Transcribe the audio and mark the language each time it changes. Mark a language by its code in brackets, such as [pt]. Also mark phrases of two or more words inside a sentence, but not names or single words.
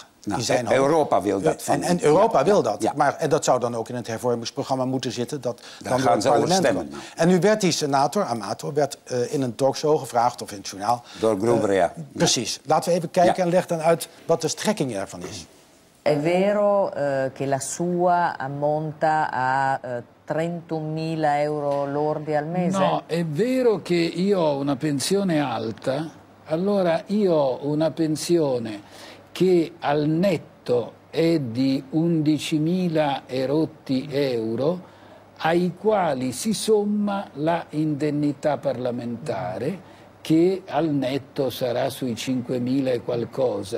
[nl] Nou, die zijn Europa wil dat. En Europa wil dat. Ja. Maar en dat zou dan ook in het hervormingsprogramma moeten zitten. Dat dan gaan ze over stemmen. En nu werd die senator, Amato, werd in een talkshow gevraagd, of in het journaal. Door Gruber, ja. Precies. Laten we even kijken en leg dan uit wat de strekking ervan is. [it] È vero che la sua ammonta a 31.000 euro lordi al mese? No, è vero che io ho una pensione alta, allora io ho una pensione che al netto è di 11.000 e rotti euro, ai quali si somma la indennità parlamentare, che al netto sarà sui 5.000 e qualcosa.